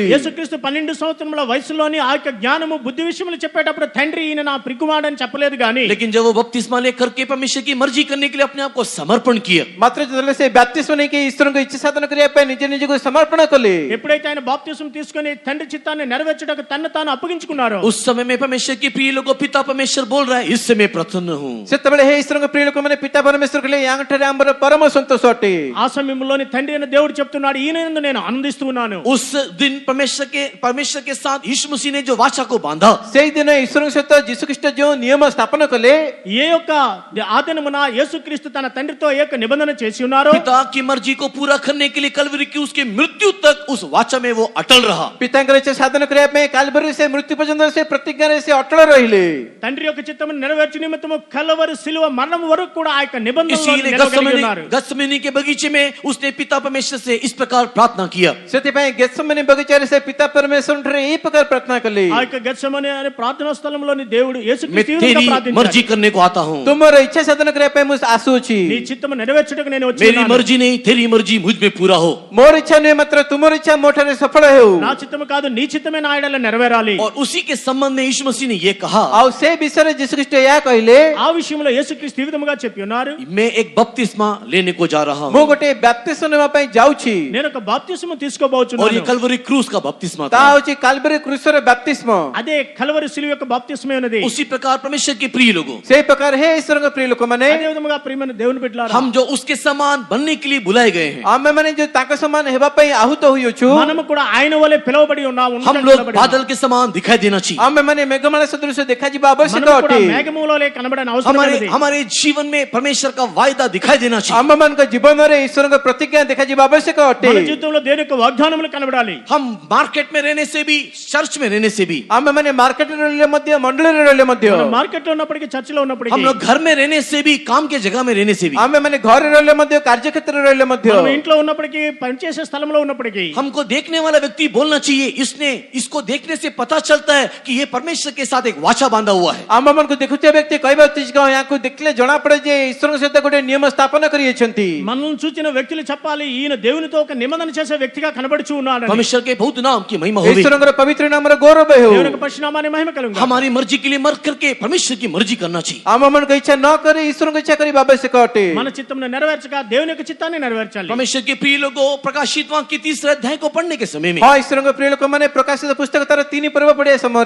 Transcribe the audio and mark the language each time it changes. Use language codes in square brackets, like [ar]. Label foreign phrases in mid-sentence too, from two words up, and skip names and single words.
[te] యేసుక్రీస్తు 12 సంవత్సరముల వయసులోని ఆ యొక్క జ్ఞానము బుద్ధి విషయములు చెప్పేటప్పుడు తండ్రి ఈయన నా ప్రియకుమారుడు అని చెప్పలేదు గాని, [hi] लेकिन जब वो बपतिस्मा लेकर के परमेश्वर की मर्जी करने के लिए अपने आप को समर्पण किया, [or] ମାତ୍ର ଯେତେବେଳେ ସେ ବାପ୍ତିସ୍ମ ନେଇକି ଈଶ୍ୱରଙ୍କ ଇଚ୍ଛା ସାଧନ କରିବା ପାଇଁ ନିଜ ନିଜକୁ ସମର୍ପଣ କଲେ, [te] ఎప్పుడైతే ఆయన బాప్తిస్మ తీసుకొని తండ్రి చిత్తాన్ని నెరవేర్చుటకు తన్ను తాను అప్పగించుకున్నారో, [hi] उस समय में परमेश्वर के प्रिय लोगों पिता परमेश्वर बोल रहा है इससे मैं प्रसन्न हूँ। [or] ସେତେବେଳେ ହେ ଈଶ୍ୱରଙ୍କ ପ୍ରିୟ ଲୋକମାନେ ପିତା ପରମେଶ୍ୱର କହିଲେ ୟାଙ୍କଠାରେ ଆମର ପରମ ସନ୍ତୋଷ ଅଟେ। [te] ఆ సమయంలోని తండ్రి అయిన దేవుడు చెప్తున్నాడు, ఈయన యందు నేను ఆనందిస్తూ ఉన్నాను. [hi] उस दिन परमेश्वर के साथ यीशु मसीह ने जो वाचा को बांधा, [or] ସେଇ ଦିନ ଈଶ୍ୱରଙ୍କ ସହିତ ଯୀଶୁ ଖ୍ରୀଷ୍ଟ ଯେଉଁ ନିୟମ ସ୍ଥାପନ కలే, [te] ఏ యొక్క ఆదినమున యేసుక్రీస్తు తన తండ్రితో ఏక నిబంధన చేసి ఉన్నారు. [hi] पिता की मर्जी को पूरा करने के लिए कलवरी की उसके मृत्यु तक उस वाचा में वो अटल रहा। [or] ପିତାଙ୍କର ଇଚ୍ଛା ସାଧନ କରିବା ପାଇଁ କାଲଭରୀରେ ସେ ମୃତ୍ୟୁ ପର୍ଯ୍ୟନ୍ତ ସେ ପ୍ରତିଜ୍ଞାରେ ସେ ଅଟଳ ରହିଲେ। [te] తండ్రి యొక్క చిత్తమును నెరవేర్చు నిమిత్తము కలవరి సిలువ మరణం వరకు కూడా ఆ యొక్క నిబంధనలో [hi] इसीलिए [te] నిలవగలిగి ఉన్నారు. [hi] गत्सेमनी के बगीचे में उसने पिता परमेश्वर से इस प्रकार प्रार्थना किया। [or] ସେଥିପାଇଁ ଗେତ୍ସେମନି ବଗିଚାରେ ସେ ପିତା ପରମେଶ୍ୱର ଠାରେ ଏହି ପ୍ରକାର ପ୍ରାର୍ଥନା କଲେ, [te] ఆ యొక్క గెత్సేమనే అనే ప్రార్థనా స్థలంలోని దేవుడు [hi] मैं [te] యేసుక్రీస్తు [hi] तेरी [te] ప్రార్థించాడు, [hi] मर्जी करने को आता हूँ। [or] ତୁମର ଇଚ୍ଛା ସାଧନ କରିବା ପାଇଁ ମୁଁ ଆସୁଅଛି। [te] నీ చిత్తము నెరవేర్చుటకు నేను వచ్చి [hi] मेरी [te] ఉన్నాను. [hi] मर्जी नहीं तेरी मर्जी मुझ में पूरा हो। [or] ମୋର ଇଚ୍ଛା ନୁହେଁ, ମାତ୍ର ତୁମର ଇଚ୍ଛା ମୋ ଠାରେ ସଫଳ ହେଉ। [te] నా చిత్తము కాదు నీ చిత్తమే నా ఎడల నెరవేరాలి. [hi] और उसी के संबंध में यीशु मसीह ने ये कहा, [or] ଆଉ ସେ ବିଷୟରେ ଯୀଶୁ ଖ୍ରୀଷ୍ଟ ଏହା କହିଲେ, [te] ఆ విషయంలో యేసుక్రీస్తు ఈ విధముగా చెప్పి ఉన్నారు, [hi] मैं एक बपतिस्मा लेने को जा रहा [or] ମୁଁ [hi] हूँ। [or] ଗୋଟେ ବାପ୍ତିସ୍ମ ନେବା ପାଇଁ ଯାଉଛି। [te] నేను ఒక బాప్తిస్మ [hi] और ये [te] తీసుకోబోచున్నాను. [hi] कलवरी क्रूस का बपतिस्मा [or] ତାହା [hi] था। [or] ହଉଛି କାଲଭରୀ କ୍ରୁଶର ବାପ୍ତିସ୍ମ। [te] అదే కలవరి సిలువ యొక్క బాప్తిస్మే ఉన్నది. [hi] उसी प्रकार परमेश्वर के प्रिय लोगों, [or] ସେଇ ପ୍ରକାର ହେ ଈଶ୍ୱରଙ୍କ ప్రిୟ ଲୋକମାନେ, [te] అదే విధముగా ప్రియమైన దేవుని బిడ్డలారా, [hi] हम जो उसके समान बनने के लिए बुलाए गए हैं, [or] ଆମେମାନେ ଯୋଉ ତାଙ୍କ ସମାନ ହେବା ପାଇଁ ଆହୁତ ହୋଇଅଛୁ, [te] మనము కూడా ఆయన వలె పిలువబడి ఉన్నాము. [hi] हम लोग बादल के समान दिखाई देना चाहिए। [or] ଆମେମାନେ ମେଘମାଳ ସଦୃଶ ଦେଖାଯିବା ଆବଶ୍ୟକ [te] మనము కూడా [or] ଅଟେ। [te] మేఘములోనే కనబడని అవసరం [hi] हमारे [te] లేదు. [hi] हमारे जीवन में परमेश्वर का वायदा दिखाई देना चाहिए। [or] ଆମମାନଙ୍କ ଜୀବନରେ ଈଶ୍ୱରଙ୍କ ପ୍ରତିଜ୍ଞା ଦେଖାଯିବା ଆବଶ୍ୟକ ଅଟେ। [te] మన జీవితంలో దేవుని యొక్క వాగ్దానములు కనబడాలి. [hi] हम मार्केट में रहने से भी, चर्च में रहने से भी, [or] ଆମେମାନେ ମାର୍କେଟରେ ରହିଲେ ମଧ୍ୟ, ମଣ୍ଡଳୀରେ ରହିଲେ ମଧ୍ୟ, [te] మనం మార్కెట్ లో ఉన్నప్పటికీ చర్చిలో ఉన్నప్పటికీ, [hi] हम लोग घर में रहने से भी, काम के जगह में रहने से भी, [or] ଆମେମାନେ ଘରେ ରହିଲେ ମଧ୍ୟ, କାର୍ଯ୍ୟକ୍ଷେତ୍ରରେ ରହିଲେ ମଧ୍ୟ, [te] మనం ఇంట్లో ఉన్నప్పటికీ, పనిచేసే స్థలంలో ఉన్నప్పటికీ, [hi] हमको देखने वाला व्यक्ति बोलना चाहिए इसको देखने से पता चलता है कि ये परमेश्वर के साथ एक वाचा बांधा हुआ है। [or] ଆମମାନଙ୍କୁ ଦେଖୁଥିବା ବ୍ୟକ୍ତି କହିବା ଉଚିତ, ୟାଙ୍କୁ ଦେଖିଲେ ଜଣା ପଡେ ଯେ ଈଶ୍ୱରଙ୍କ ସହିତ ଗୋଟେ ନିୟମ ସ୍ଥାପନ କରିଅଛନ୍ତି। [te] మనల్ని చూచిన వ్యక్తులు చెప్పాలి, ఈయన దేవునితో ఒక నిబంధన చేసే వ్యక్తిగా కనబడుచు ఉన్నాడు. [hi] परमेश्वर के बहुत नाम की महिमा होगी। [or] ଈଶ୍ୱରଙ୍କର ପବିତ୍ର ନାମର ଗୌରବ ହେଉ। [te] దేవుని యొక్క పరిశునామానికి మహిమ కలుగును. [hi] हमारी मर्जी के लिए मर करके परमेश्वर की मर्जी करना चाहिए। [or] ଆମମାନଙ୍କ ଇଚ୍ଛା ନ କରି ଈଶ୍ୱରଙ୍କ ଇଚ୍ଛା କରିବା ଆବଶ୍ୟକ ଅଟେ। [te] మన చిత్తమును నెరవేర్చక దేవుని యొక్క చిత్తాన్ని నెరవేర్చాలి. [hi] परमेश्वर के प्रिय लोगों, प्रकाशित वाक्य की 3 अध्याय को पढ़ने के समय में [or] ହଁ, ଈଶ୍ୱରଙ୍କ ପ୍ରିୟ ଲୋକମାନେ ପ୍ରକାଶିତ ପୁସ୍ତକ ତାର 3 ପର୍ବ ପଢିବା ସମୟରେ,